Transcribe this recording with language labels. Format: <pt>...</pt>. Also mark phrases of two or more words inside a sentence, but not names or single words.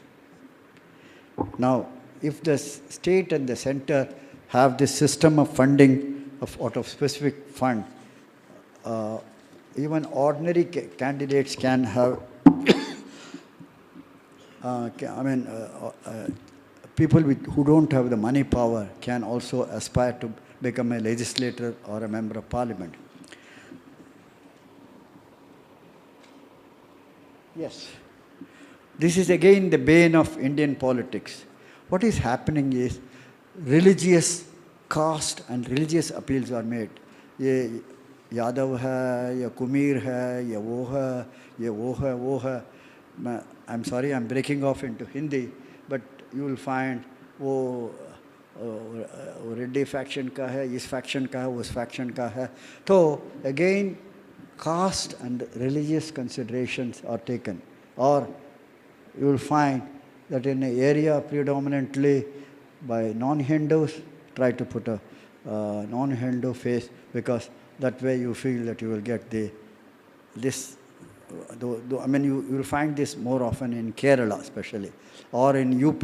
<en>Now, if the state and the center have this system of funding out of specific fund, even ordinary candidates can have, people who don't have the money power can also aspire to become a legislator or a member of parliament. Yes. This is again the bane of Indian politics. What is happening is religious caste and religious appeals are made.</en> <hi>ये Yadav है, ये Kumir है, ये वो है, ये वो है, वो है.</hi> <en>I'm sorry, I'm breaking off into Hindi, but you will find</en> <hi>wo Reddy faction ka hai, is faction ka hai, us faction ka hai.</hi> <en>So again, caste and religious considerations are taken. Or you will find that in an area predominantly by non-Hindus, try to put a non-Hindu face, because that way you feel that you will get you will find this more often in Kerala especially, or in UP.</en>